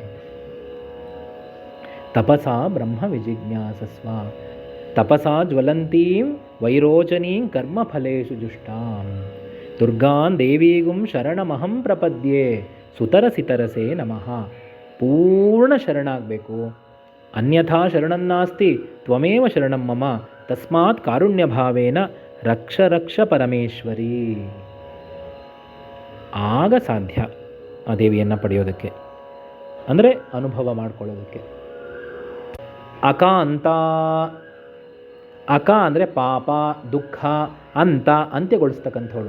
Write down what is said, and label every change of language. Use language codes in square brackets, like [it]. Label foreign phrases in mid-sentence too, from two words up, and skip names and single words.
[sa] ತಪಸಾ ಬ್ರಹ್ಮ ವಿಜಿಜ್ಞಾಸಸ್ವ, ತಪಸಾ ಜ್ವಲಂತೀಂ ವೈರೋಚನೀಂ ಕರ್ಮಫಲೇಷು ಜುಷ್ಟಾಂ, ದುರ್ಗಾನ್ ದೇವೀಗುಂ ಶರಣಮಹಂ ಪ್ರಪದ್ಯೆ ಸುತರಸಿತರಸೇ ನಮಃ. [kn] ಪೂರ್ಣ ಶರಣಾಗಬೇಕು. [sa] ಅನ್ಯಥಾ ಶರಣನ್ನಾಸ್ತಿ ತ್ವಮೇವ ಶರಣಂ ಮಮ ತಸ್ಮಾತ್ ಕಾರುಣ್ಯಭಾವೇನ ರಕ್ಷ ರಕ್ಷ ಪರಮೇಶ್ವರಿ. [kn] ಆಗ ಸಾಧ್ಯ ಆ ದೇವಿಯನ್ನು ಪಡೆಯೋದಕ್ಕೆ, ಅಂದರೆ ಅನುಭವ ಮಾಡಿಕೊಳ್ಳೋದಕ್ಕೆ. ಅಕಾಂತ, ಅಕ ಅಂದರೆ ಪಾಪ ದುಃಖ, ಅಂತ ಅಂತ್ಯಗೊಳಿಸ್ತಕ್ಕಂಥವಳು.